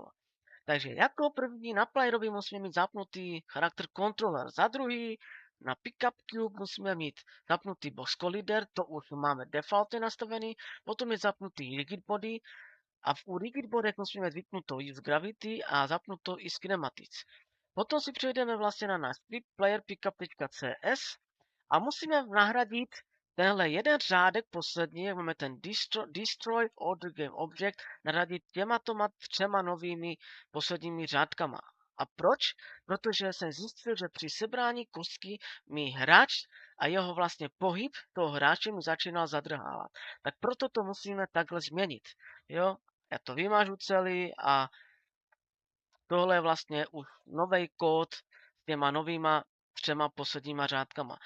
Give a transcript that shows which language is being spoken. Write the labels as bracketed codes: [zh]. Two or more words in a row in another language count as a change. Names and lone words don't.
[cs] Takže jako první na playerovi musíme mít zapnutý [en] charakter controller, [cs] za druhý na [en] pickup cube [cs] musíme mít zapnutý [en] box collider, [cs] to už máme defaultně nastavený, potom je zapnutý [en] rigid body [cs] a u [en] rigid bodech [cs] musíme mít vypnutou [en] use gravity [cs] a zapnutou i kinematics. Potom si přejdeme vlastně na náš script player pickup.cs a musíme nahradit tenhle jeden řádek poslední, jak máme ten [en] destroy order game object, [cs] nahradit těmatoma 3 novými posledními řádkama. A proč? Protože jsem zjistil, že při sebrání kostky mi hráč a jeho vlastně pohyb toho hráče mi začínal zadrhávat. Tak proto to musíme takhle změnit. Jo? Já to vymažu celý a tohle je vlastně už nový kód s těma novýma 3 posledníma řádkama.